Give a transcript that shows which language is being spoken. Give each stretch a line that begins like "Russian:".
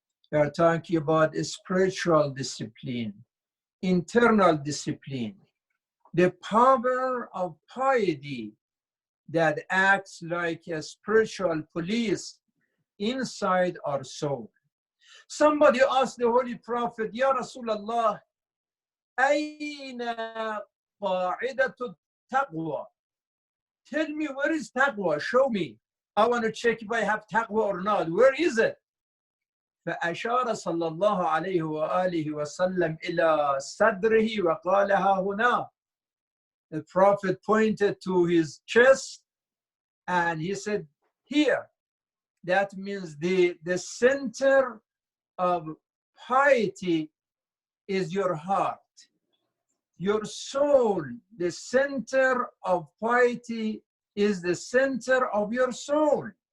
English: We are talking about a spiritual discipline, internal discipline, the power of piety that acts like a spiritual police inside our soul. Somebody asked the Holy Prophet,
Arabic: Ya Rasulallah, Aina qa'idatu taqwa?
English: Tell me, where is taqwa? Show me. I want to check if I have taqwa or not. Where is it?
Arabic: فأشار صلى الله عليه وآله وسلم إلى صدره وقالها هنا.
English: The Prophet pointed to his chest and he said, here. That means the center of piety is your heart. Your soul, the center of piety is the center of your soul.